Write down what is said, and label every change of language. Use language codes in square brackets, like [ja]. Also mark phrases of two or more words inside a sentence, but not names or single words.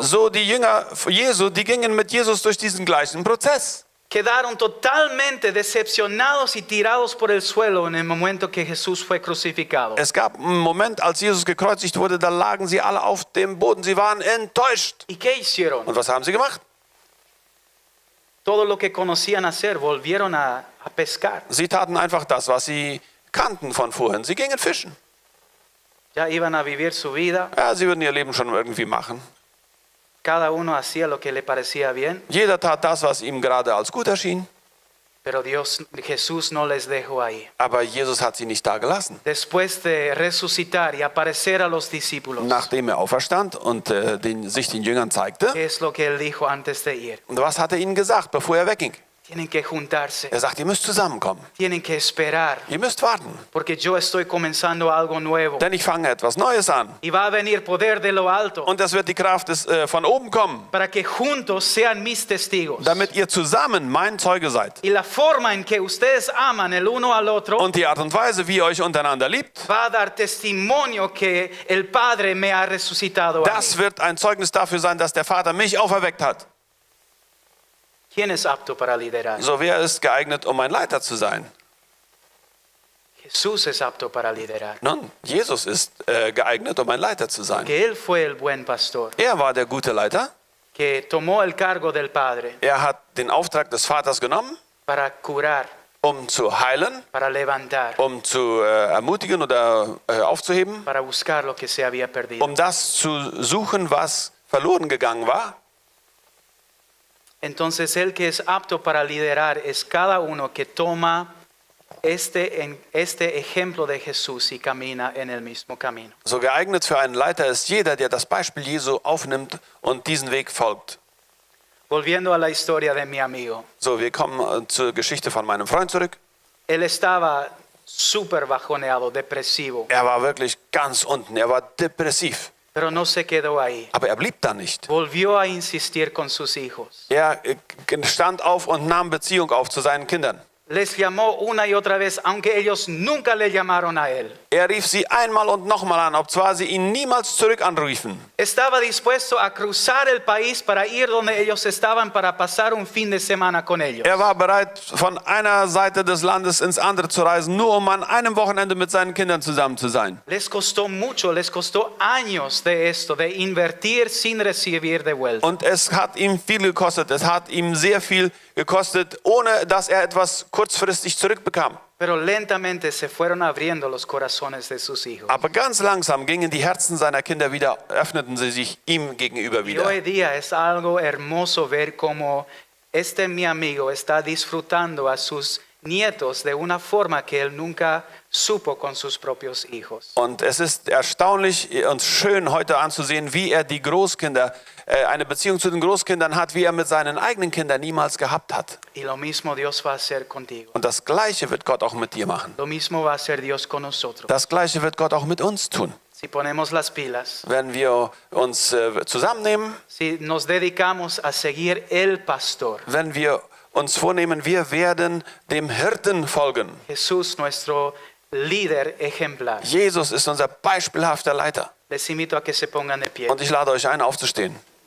[de] So die Jünger Jesu, die gingen mit Jesus durch diesen gleichen Prozess. [es] Quedaron totalmente decepcionados y tirados por el suelo en el momento que Jesús fue crucificado. [de] Es gab einen Moment, als Jesus gekreuzigt wurde, da lagen sie alle auf dem Boden. Sie waren enttäuscht. [es] ¿Y qué hicieron? [de] Und was haben sie gemacht? [es] Todo lo que conocían hacer, volvieron a pescar. [de] Sie taten einfach das, was sie kannten von vorhin. Sie gingen fischen. [es] Ya iban a vivir su vida. [de] Ja, sie würden ihr Leben schon irgendwie machen. [es] Cada uno hacía lo que le parecía bien, [de] Jeder tat das, was ihm gerade als gut erschien. [es] pero Jesús no les dejó ahí. [de] Aber Jesus hat sie nicht da gelassen. [es] Después de resucitar y aparecer a los discípulos, [de] Nachdem er auferstand und sich den Jüngern zeigte. [es] ¿qué es lo que él dijo antes de ir? [de] Und was hat er ihnen gesagt, bevor er wegging? [es] Tienen que juntarse, [de] Er sagt, ihr müsst zusammenkommen. [es] tienen que esperar, [de] Ihr müsst warten. [es] porque yo estoy comenzando algo nuevo. [de] Denn ich fange etwas Neues an. [es] Y va a venir poder de lo alto, [de] Und es wird die Kraft von oben kommen, [es] para que juntos sean mis testigos. [de] damit ihr zusammen mein Zeuge seid. [es] Y la forma en que ustedes aman el uno al otro [de] Und die Art und Weise, wie ihr euch untereinander liebt, [es] va a dar testimonio que el Padre me ha resucitado a mí. [de] das wird ein Zeugnis dafür sein, dass der Vater mich auferweckt hat. [es] ¿Quién es apto para liderar? [de] So, wer ist geeignet, um ein Leiter zu sein? [es] Jesús es apto para liderar. [de] Nun, Jesus ist geeignet, um ein Leiter zu sein. [es] Que Él fue el buen pastor, [de] Er war der gute Leiter. [es] que tomó el cargo del Padre [de] Er hat den Auftrag des Vaters genommen, [es] para curar, [de] um zu heilen, [es] para levantar, [de] um zu ermutigen oder aufzuheben, [es] para buscar lo que se había perdido. [de] um das zu suchen, was verloren gegangen war. [es] Entonces el que es apto para liderar es cada uno que toma este ejemplo de Jesús y camina en el mismo camino. [de] So geeignet für einen Leiter ist jeder, der das Beispiel Jesu aufnimmt und diesen Weg folgt. [es] Volviendo a la historia de mi amigo, [de] So, wir kommen zur Geschichte von meinem Freund zurück. [es] él estaba súper bajoneado, depresivo, [de] Er war wirklich ganz unten, er war depressiv, [es] pero no se quedó ahí. [de] aber er blieb da nicht. [es] Volvió a insistir con sus hijos. [de] Er stand auf und nahm Beziehung auf zu seinen Kindern. [es] Les llamó una y otra vez, aunque ellos nunca le llamaron a él. [de] Er rief sie einmal und nochmal an, obzwar sie ihn niemals zurück anriefen. [es] Estaba dispuesto a cruzar el país para ir donde ellos estaban para pasar un fin de semana con ellos. [de] Er war bereit, von einer Seite des Landes ins andere zu reisen, nur um an einem Wochenende mit seinen Kindern zusammen zu sein. [es] Les costó mucho, les costó años de esto, de invertir sin recibir de vuelta. [de] Und es hat ihm viel gekostet, es hat ihm sehr viel gekostet, ohne dass er etwas kurzfristig zurückbekam. [es] Pero lentamente se fueron abriendo los corazones de sus hijos. [de] Aber ganz langsam gingen die Herzen seiner Kinder wieder, öffneten sie sich ihm gegenüber [es] Y hoy [de] wieder. [es] día es algo hermoso ver cómo mi amigo está disfrutando a sus nietos de una forma que él nunca supo con sus propios hijos. [de] Und es ist erstaunlich und schön heute anzusehen, wie er die Großkinder, eine Beziehung zu den Großkindern hat, wie er mit seinen eigenen Kindern niemals gehabt hat. [es] Y lo mismo Dios va a hacer contigo. [de] Und das Gleiche wird Gott auch mit dir machen. [es] Lo mismo va a hacer Dios con nosotros. [de] Das Gleiche wird Gott auch mit uns tun. [es] Si ponemos las pilas, [de] Wenn wir uns zusammennehmen, [es] si nos dedicamos a seguir el pastor, [de] wenn wir uns vornehmen, wir werden dem Hirten folgen. [es] Jesús nuestro líder ejemplar. [de] Jesus ist unser beispielhafter Leiter. [es] Les invito a que se pongan de pie. [de] Und ich lade euch ein, aufzustehen.